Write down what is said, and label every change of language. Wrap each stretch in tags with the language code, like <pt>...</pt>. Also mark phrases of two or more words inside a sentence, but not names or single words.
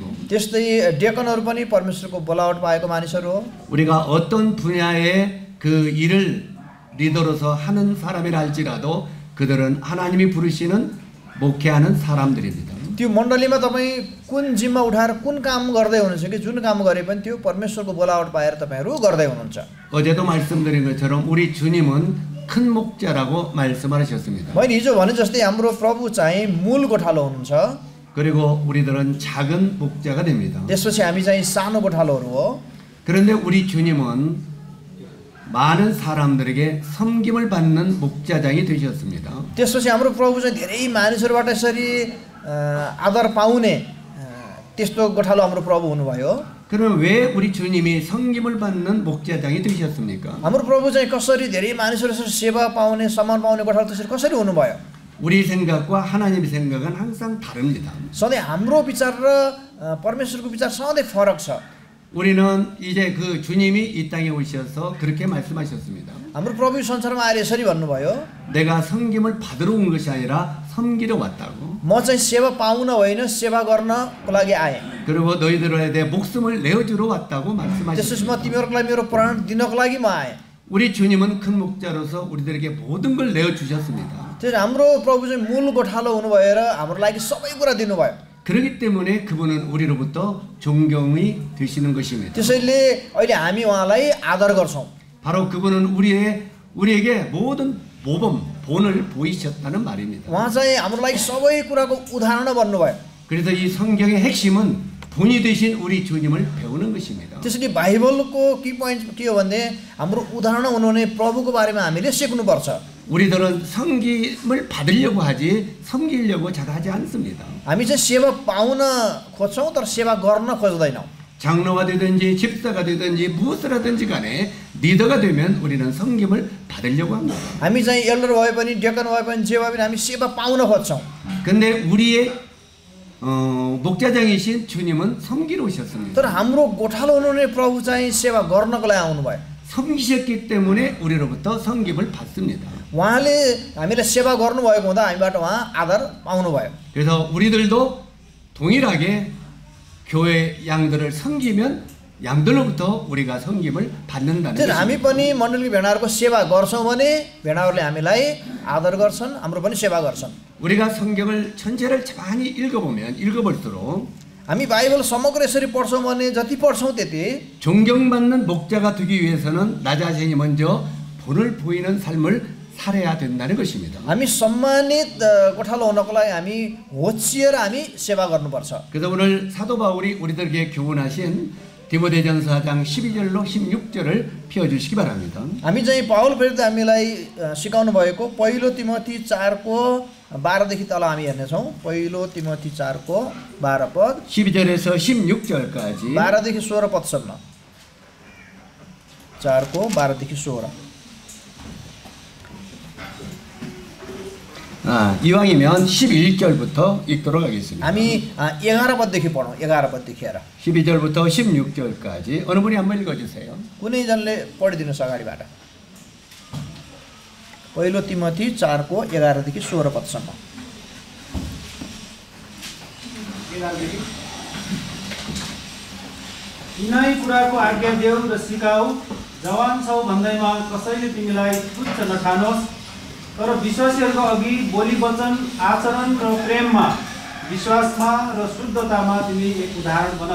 <ne>त्यस्तै डियाकनहरु पनि परमेश्वरको बोलावट पाएको मानिसहरु हो।</ne> <ko>우리가 어떤 분야의 일을 리더로서 하는 사람이라 할지라도 그들은 하나님이 부르시는 목회하는 사람들입니다.</ko> <ne>त्यो मण्डलीमा तपाई कुन जिम्मा उठाएर कुन काम गर्दै हुनुहुन्छ कि जुन काम गरे पनि त्यो परमेश्वरको बोलावट पाएर तपाईहरु गर्दै हुनुहुन्छ।</ne> <ko>어제도 말씀드린 것처럼 우리 주님은 큰 목자라고 말씀하셨습니다.</ko> <ne>मैले हिजो भने जस्तै हाम्रो प्रभु चाहिँ मूल गोठालो हुनुहुन्छ।</ne> <ko>그리고 우리들은 작은 목자가 됩니다.</ko> <ne>त्यसपछि हामी चाहिँ सानो गोठालोहरु हो।</ne> <ko>그런데 우리 주님은 많은 사람들에게 섬김을 받는 목자장이 되셨습니다.</ko> <ne>त्यसपछि हाम्रो प्रभु चाहिँ धेरै मानिसहरुबाट यसरी आदर पाउने त्यस्तो गोठालो हाम्रो प्रभु हुनुभयो।</ne> <ko>그럼 왜 우리 주님이 섬김을 받는 목자장이 되셨습니까?</ko> <ne>हाम्रो प्रभु चाहिँ कसरी धेरै मानिसहरुसँग सेवा पाउने सम्मान पाउने गोठालो त्यसरी कसरी हुनुभयो?</ne> <ko>우리 생각과 하나님의 생각은 항상 다릅니다.</ko> <ne>सधैँ हाम्रो विचार र परमेश्वरको विचार सधैँ फरक छ।</ne> <ko>우리는 이제 주님이 이 땅에 오셔서 그렇게 말씀하셨습니다.</ko> <ne>हाम्रो प्रभु संसारमा आएर यसरी भन्नुभयो,</ne> <ko>내가 섬김을 받으러 온 것이 아니라 섬기러 왔다고.</ko> <ne>म चाहिँ सेवा पाउन होइन सेवा गर्नको लागि आए।</ne> <ko>그리고 너희들에 대해 목숨을 내어주러 왔다고 말씀하셨습니다.</ko> <ne>त्यसपछि म तिमीहरुको लागि मेरो प्राण दिनको लागि म आए।</ne> <ko>우리 주님은 큰 목자로서 우리들에게 모든 걸 내어 주셨습니다.</ko> <ne>त्यसैले हाम्रो प्रभु चाहिँ मूल गोठालो हुनु भएर हाम्रो लागि सबै कुरा दिनुभयो।</ne> <ko>그렇기 때문에 그분은 우리로부터 존경이 되시는 것입니다.</ko> <ne>त्यसैले अहिले हामी उहाँलाई आदर गर्छौं।</ne> <ko>바로 그분은 우리에게 모든 본을 보이셨다는 말입니다.</ko> <ne>उहाँ चाहिँ हाम्रो लागि सबै कुराको उदाहरण बन्नुभयो।</ne> <ko>그래서 이 성경의 핵심은 본이 되신 우리 주님을 배우는 것입니다.</ko> <ne>त्यसैले बाइबलको</ne> <en>key point</en> <ne>के हो भन्ने हाम्रो उदाहरण हुनुहुने प्रभुको बारेमा हामीले सिक्नुपर्छ।</ne> <ko>우리들은 섬김을 받으려고 하지 섬기려고 잘 하지 않습니다.</ko> <ne>हामी चाहिँ सेवा पाउन खोज्छौं तर सेवा गर्न खोज्दैनौं।</ne> <ko>장로가 되든지 집사가 되든지 무엇을 하든지 간에 리더가 되면 우리는 섬김을 받으려고 합니다.</ko> <ne>हामी चाहिँ एल्डर भए पनि डियाकन भए पनि जे भए पनि हामी सेवा पाउन खोज्छौं।</ne> <ko>근데 우리의 목자장이신 주님은 섬기러 오셨습니다.</ko> <ne>तर हाम्रो गोठालो हुनुहुने प्रभु चाहिँ सेवा गर्नको लागि आउनुभयो।</ne> <ko>섬기셨기 때문에 우리로부터 섬김을 받습니다.</ko> <ne>उहाँले हामीलाई सेवा गर्नुभएको हुँदा हामीबाट उहाँ आदर पाउनुभयो।</ne> <ko>그래서 우리들도 동일하게 교회 양들을 섬기면 양들로부터 우리가 섬김을 받는다는</ko> <ne>त्यसैले हामी</ne> <ko>것입니다.</ko> <ne>पनि मण्डलीको भेडाहरूको सेवा गर्छौँ भने भेडाहरूले हामीलाई आदर गर्छन्, हाम्रो पनि सेवा गर्छन्।</ne> <ko>우리가 성경을 전체를 많이 읽어볼수록</ko> <ne>हामी बाइबल समग्र यसरी पढ्छौँ भने जति पढ्छौँ त्यति</ne> <ko>존경받는 목자가 되기 위해서는 나 자신이 먼저 본을 보이는 삶을 살아야 된다는 것입니다.</ko> <ne>हामी सम्मानित गोठालो हुनको लागि हामी होचिएर हामी सेवा गर्नुपर्छ।</ne> <ko>그래서 오늘 사도 바울이 우리들에게 교훈하신 디모데전서 4장 12절로 16절을 펴주시기 바랍니다.</ko> <ne>हामी चाहिँ पाउल प्रेरितले हामीलाई सिकाउनु भएको पहिलो तिमोथी 4को 12 देखि तल हामी हेर्नेछौँ। पहिलो तिमोथी 4को 12 पद</ne> <ko>12절에서 16절까지</ko> <ne>12 देखि 16 पदसम्म 4को 12 देखि 16</ne> <ko>이왕이면 11절부터 읽도록 하겠습니다.</ko> <ne>हामी 11 पददेखि पढौँ। 11 पददेखि हेर</ne> <ko>12절부터 16절까지 어느 분이 한번 읽어주세요.</ko> <ne>कुनै जनले पढिदिनुहोस् अगाडिबाट। पहिलो तिमोथी 4को 11 देखि 16 पदसम्म। यिनै कुराको आज्ञा देऊ र सिकाऊ, जवान छौ भन्दैमा कसैले तिमीलाई तुच्छ नठानोस्, तर विश्वासीहरूको अघि बोली वचन आचरण र प्रेममा विश्वासमा र शुद्धतामा तिमी एक उदाहरण बन।</ne>